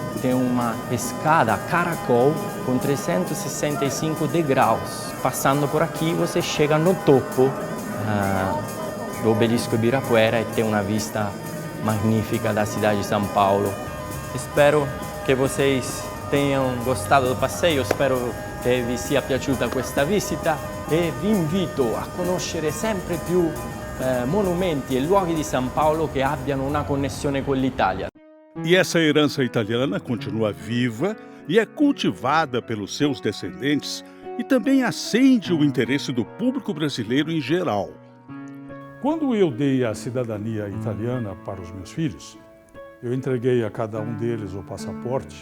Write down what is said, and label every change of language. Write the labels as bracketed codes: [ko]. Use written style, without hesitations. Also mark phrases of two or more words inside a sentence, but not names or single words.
[pt] Tem uma escada caracol com 365 degraus. Passando por aqui você chega no topo do obelisco Ibirapuera e tem uma vista magnífica da cidade de São Paulo. Espero que vocês tenham gostado do passeio, espero que [it] che vi sia piaciuta questa visita e vi invito a conoscere sempre più monumenti e luoghi di São Paulo che abbiano una connessione con l'Italia. [pt] E essa herança italiana continua viva e é cultivada pelos seus descendentes e também acende o interesse do público brasileiro em geral. Quando eu dei a cidadania italiana para os meus filhos, eu entreguei a cada um deles o passaporte.